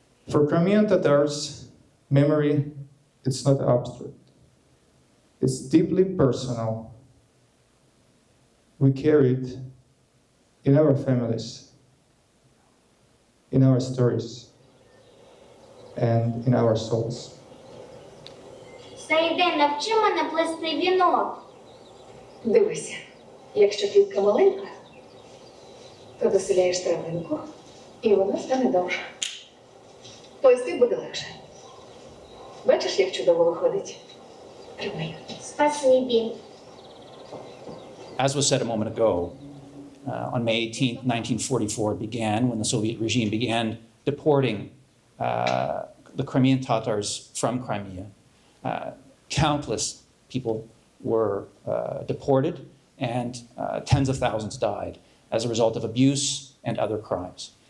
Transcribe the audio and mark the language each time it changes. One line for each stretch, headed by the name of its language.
English: For Crimean Tatars, memory, it's not abstract. It's deeply personal. We carry it in our families, in our stories, and in our souls.
Ukrainian: Саїде, навчи мене плести вінок. Дивися, якщо квітка маленька, то доселяєш травинку, і вона стане довша. Плести буде легше. Бачиш, як чудово виходить? Тримай. Спасибі.
English: As was said a moment ago, on May 18, 1944, it began when the Soviet regime began deporting the Crimean Tatars from Crimea. Countless people were deported and tens of thousands died as a result of abuse and other crimes.